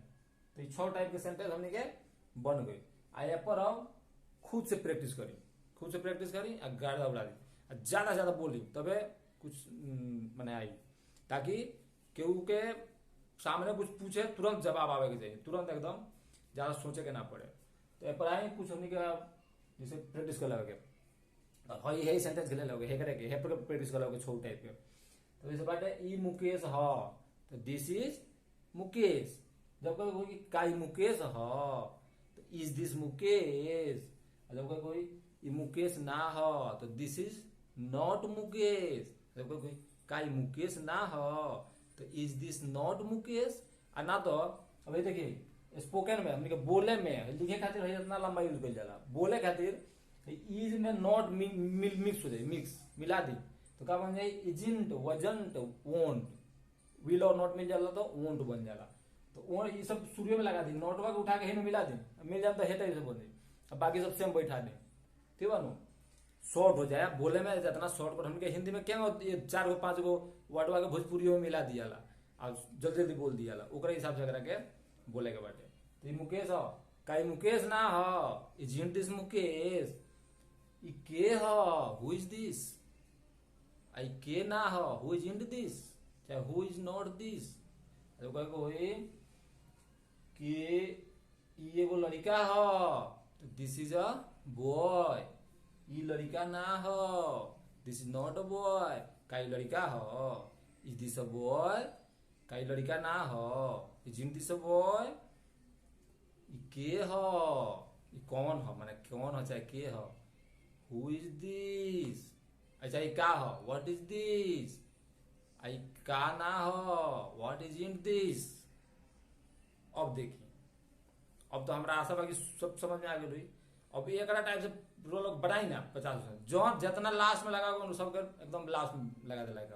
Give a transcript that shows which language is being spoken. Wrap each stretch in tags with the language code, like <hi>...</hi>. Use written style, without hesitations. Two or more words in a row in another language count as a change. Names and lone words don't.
<bho>तो 6 टाइप के सेंटेंस हमने के बन गए। आ पर अब खुद से प्रैक्टिस करी आ गाड़ा उड़ा दी, ज्यादा ज्यादा बोली, तबे कुछ मने आई, ताकि केहू के सामने कुछ पूछे तुरंत जवाब आवे के चाहिए, तुरंत एकदम ज्यादा सोचे के ना पड़े। तो पर आई कुछ हमने के जैसे प्रैक्टिस कर लगे, हई है सेंटेंस खेले लगे, हे करे के हे पर प्रैक्टिस कर लगे 6 टाइप के। तो जैसे बाटे ई मुकेश ह, तो</bho> <en>this is Mukesh.</en> <bho>जब कभी काई मुकेश ह, तो</bho> <en>is this Mukesh,</en> <bho>जब कोई ये मुकेश ना हो तो</bho> <en>this is not Mukesh,</en> <bho>जब कोई का ये मुकेश ना हो तो</bho> <en>is this not Mukesh.</en> <bho>और ना तो अभी देखिए स्पोकन में हमने बोले में लिखे खातिर इतना लंबा यूज कर जाला, बोले खातिर इज में नॉट मिक्स हो जाए, मिक्स मिला दी तो क्या बन जाए</bho> <en>isn't, wasn't, won't, will</en> <bho>और नॉट मिल जाला तो वोंट बन जाला। तो वोंट ये सब शुरू में लगा दी, नॉटवा के उठा के में मिला दी, मिल जाए तो हेट से बन जाए, अब बाकी सब सेम बैठा दी, ठीक है नु शॉर्ट हो जाए। बोले में जितना शॉर्ट हमके हिंदी में क्या 4 गो 5 गो वर्डवा के भोजपुरी में मिला दिया और जल्दी जल्दी बोल दिया ओकरे हिसाब से करा के बोले के बाटे। तो मुकेश हो का मुकेश ना हो,</bho> <en>isn't this Mukesh,</en> <bho>ई के हो</bho> <en>who is this,</en> <bho>आई के ना हो</bho> <en>who isn't this,</en> <bho>चाहे</bho> <en>who is not this.</en> <bho>तो कहे को कि ई एगो लड़का हो तो</bho> <en>this is a boy,</en> <bho>ई लड़का ना हो</bho> <en>this is not a boy,</en> <bho>का लड़का हो</bho> <en>is this a boy,</en> <bho>का लड़का ना हो</bho> <en>isn't this a boy,</en> <bho>ई के हो ई कौन हो माने कौन हो चाहे के हो,</bho> <en>who is this,</en> <bho>अच्छा ये का हो</bho> <en>what is this,</en> <bho>आई का ना हो</bho> <en>what is in this.</en> <bho>अब देखिए अब तो हमरा आशा बा कि सब समझ में आ गई। अब एक टाइप से लोग बढ़ाई ना 50% जो जितना लास्ट में लगा सब एकदम लास्ट में लगा दिला काम।</bho>